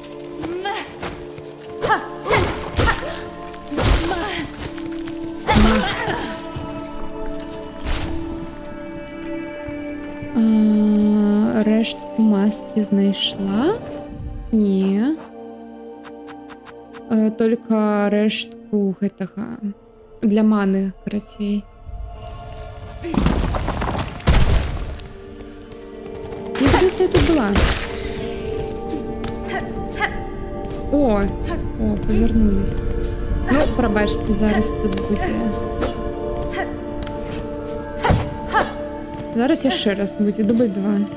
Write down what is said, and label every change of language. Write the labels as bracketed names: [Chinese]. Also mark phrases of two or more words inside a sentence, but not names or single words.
[Ukrainian] Рештку маски знайшла? Не. [Belarusian] Только рештку гэтага для маны, карацей. [Russian] Мне кажется, я тут была. О, [Ukrainian] повернулись. Ну, пробачьте, зараз тут буде. [Belarusian] Зараз яшчэ раз будзе, дубль 2.